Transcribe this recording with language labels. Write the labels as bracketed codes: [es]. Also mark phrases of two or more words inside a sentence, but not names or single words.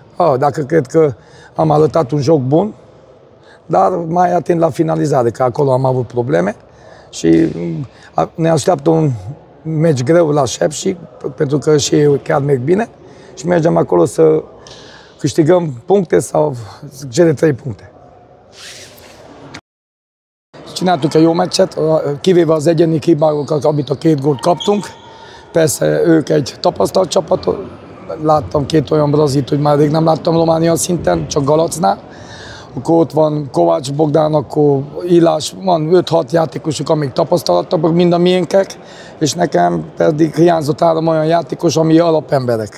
[ro] Dacă cred că am arătat un joc bun, dar mai atent la finalizare, că acolo am avut probleme și ne așteaptă un meci greu la Sepsi, pentru că și ei chiar merg bine și mergem acolo să câștigăm puncte sau cele 3 puncte. [hu] Csináltuk egy jó meccset, kivéve az egyéni hibákat, amit a 2 gólt kaptunk. Persze ők egy tapasztalt csapat, láttam 2 olyan brazilt, hogy már rég nem láttam Románia szinten, csak Galacnál. Akkor ott van Kovács Bogdán, akkor Illás, van 5-6 játékosuk, amik tapasztalatabbak, mind a miénkek, és nekem pedig hiányzott 3 olyan játékos, ami alapemberek.